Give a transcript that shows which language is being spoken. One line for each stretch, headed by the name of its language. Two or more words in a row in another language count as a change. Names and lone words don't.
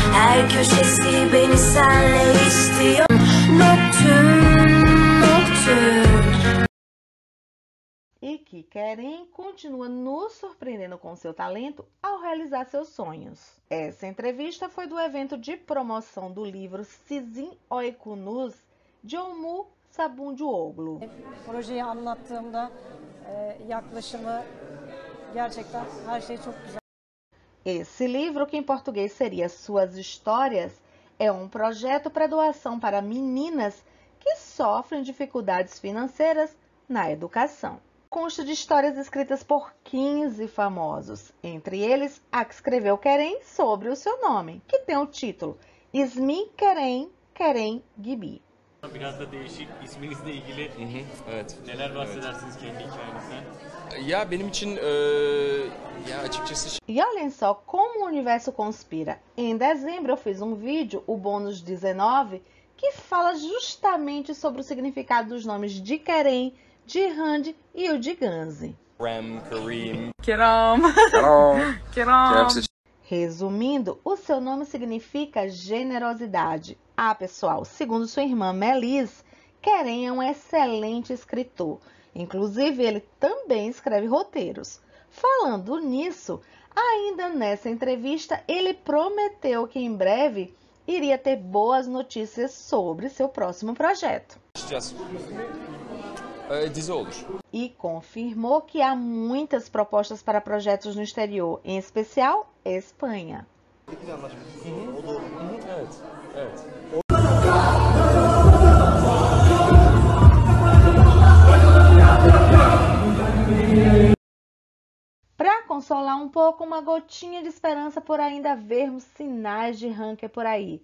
Turkish: Her köşesi beni senle istiyor. Nocturne, nocturne.
Portuguese: E que Keren continua nos surpreendendo com seu talento ao realizar seus sonhos. Essa entrevista foi do evento de promoção do livro Sizin Oykunuz de Umut Sabuncuoğlu.
Turkish: Projeyi anlattığımda yaklaşımı gerçekten her şey çok güzel.
Portuguese: Esse livro, que em português seria Suas Histórias, é um projeto para doação para meninas que sofrem dificuldades financeiras na educação. Consta de histórias escritas por 15 famosos, entre eles a que escreveu Keren sobre o seu nome, que tem o título İsmi Keren, Keren Gibi.
Turkish: Biraz da değişik, isminizle ilgili Evet. neler bahsedersiniz kendi hikayenizden? Ya benim için ya açıkçası
Portuguese: E olhem só como o universo conspira. Em dezembro eu fiz um vídeo, o bônus 19, que fala justamente sobre o significado dos nomes de Keren, de Hande e o de Ganzi. Kareem. Kerem. Resumindo, o seu nome significa generosidade. Ah, pessoal, segundo sua irmã Melis, Keren é um excelente escritor. Inclusive, ele também escreve roteiros. Falando nisso, ainda nessa entrevista, ele prometeu que em breve iria ter boas notícias sobre seu próximo projeto.
Turkish: Dizi olur.
Portuguese: E confirmou que há muitas propostas para projetos no exterior, em especial Espanha.
Turkish: Evet.
Portuguese: Para consolar um pouco, uma gotinha de esperança por ainda vermos sinais de ranking por aí.